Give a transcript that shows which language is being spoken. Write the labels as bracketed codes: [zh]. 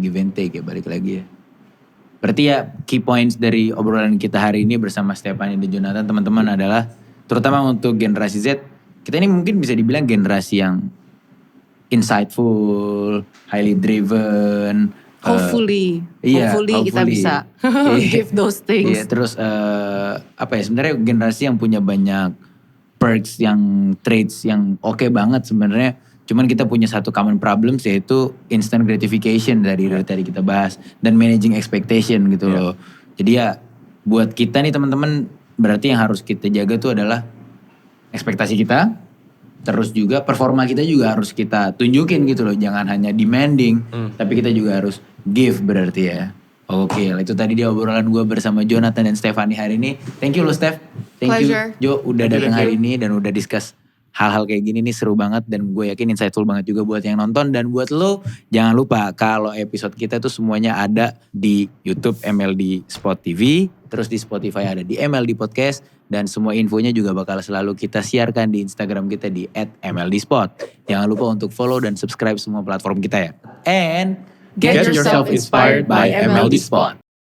[id] Give and take ya, balik lagi ya. Berarti ya key points dari obrolan kita hari ini bersama Stephanie dan Jonathan teman-teman adalah, terutama untuk generasi Z, kita ini mungkin bisa dibilang generasi yang [en] insightful, highly driven. Hopefully [id] kita bisa [en] give those things. [id] Iya, terus sebenarnya generasi yang punya banyak perks, yang traits yang oke banget sebenarnya. Cuman kita punya satu [en] common problem, [id] yaitu instant gratification dari tadi kita bahas, dan [en] managing expectation [id] gitu loh. Jadi ya buat kita nih teman-teman, berarti yang harus kita jaga tuh adalah ekspektasi kita, terus juga performa kita juga harus kita tunjukin gitu loh. Jangan hanya demanding, tapi kita juga harus give berarti ya. Oke, itu tadi dia obrolan gue bersama Jonathan dan Stephanie hari ini. [en] Thank you [id] loh Steph. [en] Thank Pleasure. you [id] Jo udah datang hari ini dan udah discuss hal-hal kayak gini nih, seru banget. Dan gue yakin insightful banget juga buat yang nonton. Dan buat lo, jangan lupa kalau episode kita tuh semuanya ada di YouTube MLD Spot TV. Terus di Spotify ada di MLD Podcast. Dan semua infonya juga bakal selalu kita siarkan di Instagram kita di @MLDspot. Jangan lupa untuk follow dan subscribe semua platform kita ya. [en] And get yourself inspired by MLD Spot.